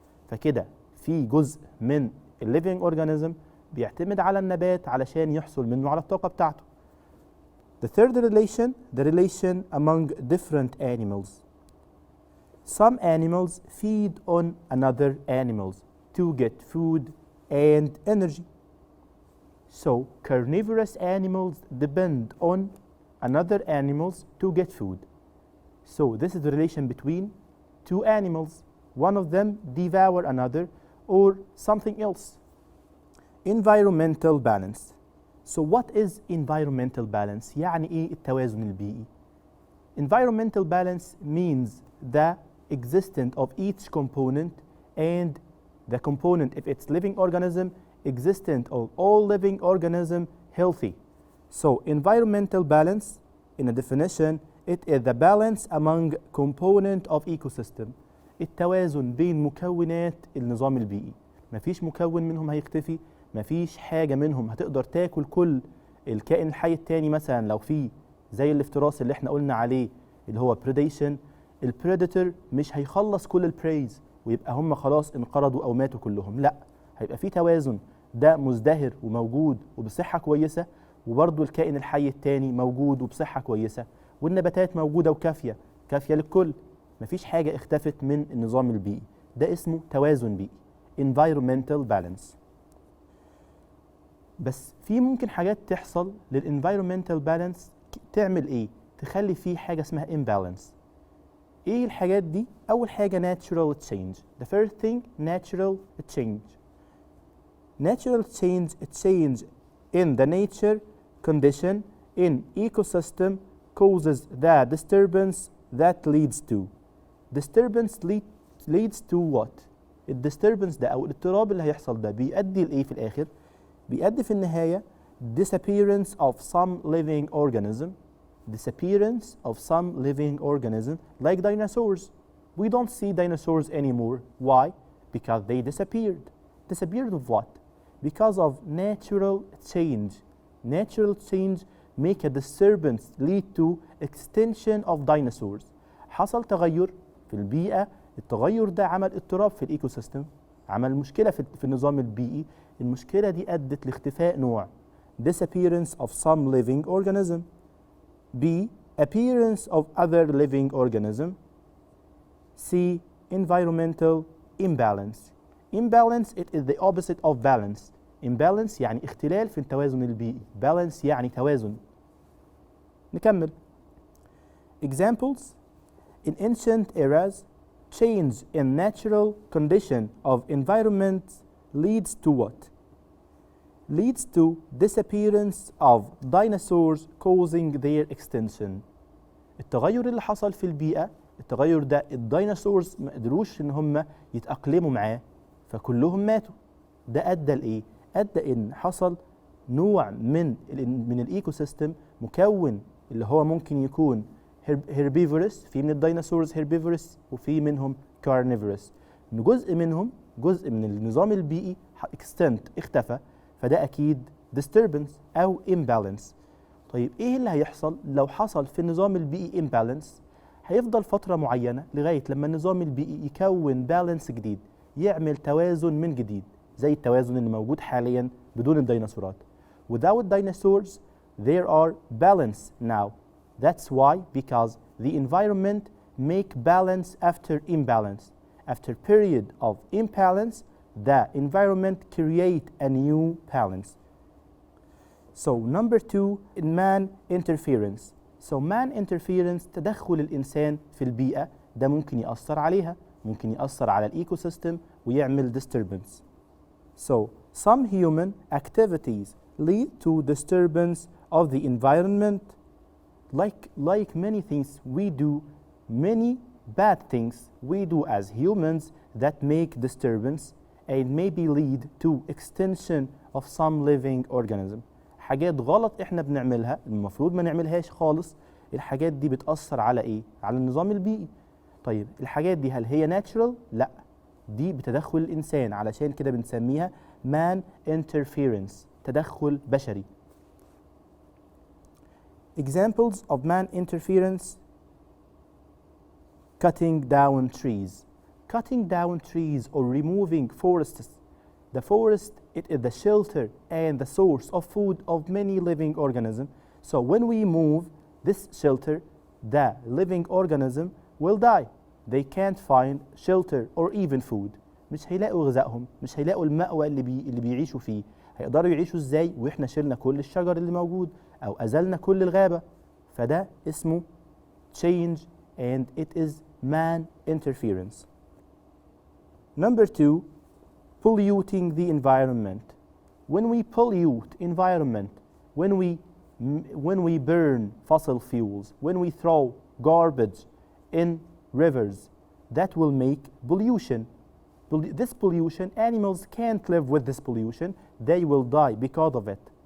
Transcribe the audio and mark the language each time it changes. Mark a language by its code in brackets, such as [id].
[ar] فكده في جزء من الليفينج أورجانيزم بيعتمد على النبات علشان يحصل منه على الطاقة بتاعته. [en] The third relation, the relation among different animals. Some animals feed on another animals to get food and energy. So carnivorous animals depend on another animals to get food. So this is the relation between two animals. One of them devour another or something else. Environmental balance. So what is environmental balance? [ar] يعني إيه التوازن البيئي؟ [en] Environmental balance means the existence of each component and the component, if it's living organism, existence of all living organism healthy. So environmental balance, in a definition, it is the balance among component of ecosystem. [ar] التوازن بين مكونات النظام البيئي. مفيش مكون منهم هيختفي، مفيش حاجة منهم هتقدر تاكل كل الكائن الحي التاني. مثلا لو في زي الافتراس اللي احنا قلنا عليه اللي هو predation، البريدتور مش هيخلص كل البريز ويبقى هم خلاص انقرضوا او ماتوا كلهم، لا، هيبقى في توازن، ده مزدهر وموجود وبصحة كويسة، وبرضه الكائن الحي التاني موجود وبصحة كويسة، والنباتات موجودة وكافية للكل، مفيش حاجة اختفت من النظام البيئي. ده اسمه توازن بيئي، [en] environmental balance. [ar] بس في ممكن حاجات تحصل لل [en] environmental balance [ar] تعمل ايه؟ تخلي فيه حاجة اسمها imbalance. ايه الحاجات دي؟ أول حاجة [en] natural change. The first thing natural change. Natural change in the nature condition in ecosystem causes the disturbance that leads to. Disturbance leads to what؟ [ar] الديستربنس ده أو الاضطراب اللي هيحصل ده بيؤدي لإيه في الآخر؟ بيؤدي في النهاية [en] disappearance of some living organism. Disappearance of some living organism like dinosaurs. We don't see dinosaurs anymore. Why? Because they disappeared. Disappeared of what? Because of natural change. Natural change make a disturbance lead to extinction of dinosaurs. [ar] حصل تغير في البيئة، التغير ده عمل اضطراب في الايكو سيستم، عمل مشكلة في النظام البيئي، المشكلة دي أدت لاختفاء نوع. [en] Disappearance of some living organism. B. Appearance of other living organism. C. Environmental imbalance. Imbalance, it is the opposite of balance. [ar] Imbalance يعني اختلال في التوازن البيئي. Balance يعني توازن. نكمل. Examples. [en] In ancient eras, change in natural condition of environment leads to what? Leads to disappearance of dinosaurs causing their extinction. [ar] التغير اللي حصل في البيئة، التغير ده الديناصورز ما قدروش ان هم يتأقلموا معاه فكلهم ماتوا. ده ادى لايه؟ ادى ان حصل نوع من الايكو سيستم مكون اللي هو ممكن يكون هيربيفورس، في من الديناصورز هيربيفورس وفي منهم كارنيفورس. جزء منهم، جزء من النظام البيئي اكستنت، اختفى، فده اكيد disturbance او imbalance. طيب ايه اللي هيحصل لو حصل في النظام البيئي imbalance؟ هيفضل فترة معينة لغاية لما النظام البيئي يكون بالانس جديد، يعمل توازن من جديد زي التوازن اللي موجود حاليا بدون الديناصورات. [en] Without dinosaurs there are balance now. That's why because the environment make balance after imbalance. After period of imbalance the environment create a new balance. So number 2 man interference. So man interference [ar] تدخل الإنسان في البيئة، ده ممكن يأثر عليها، ممكن يأثر على الإيكو سيستم ويعمل disturbance. [en] So some human activities lead to disturbance of the environment. Like many things we do, many bad things we do as humans that make disturbance and maybe lead to extinction of some living organism. [ar] حاجات غلط احنا بنعملها المفروض ما نعملهاش خالص، الحاجات دي بتأثر على ايه؟ على النظام البيئي. طيب الحاجات دي هل هي natural؟ لا، دي بتدخل الإنسان، علشان كده بنسميها [en] man interference، [ar] تدخل بشري. [en] Examples of man interference: cutting down trees. Cutting down trees or removing forests. The forest, it is the shelter and the source of food of many living organisms. So when we move this shelter, the living organism will die. They can't find shelter or even food. [ar] مش هيلاقوا غذائهم، مش هيلاقوا المأوى اللي بيعيشوا فيه. هيقدروا يعيشوا ازاي واحنا شلنا كل الشجر اللي موجود او ازلنا كل الغابة؟ فده اسمه [en] change and it is man interference. Number 2, polluting the environment. When we pollute environment, when we burn fossil fuels, when we throw garbage in rivers, that will make pollution. This pollution, animals can't live with this pollution, they will die because of it.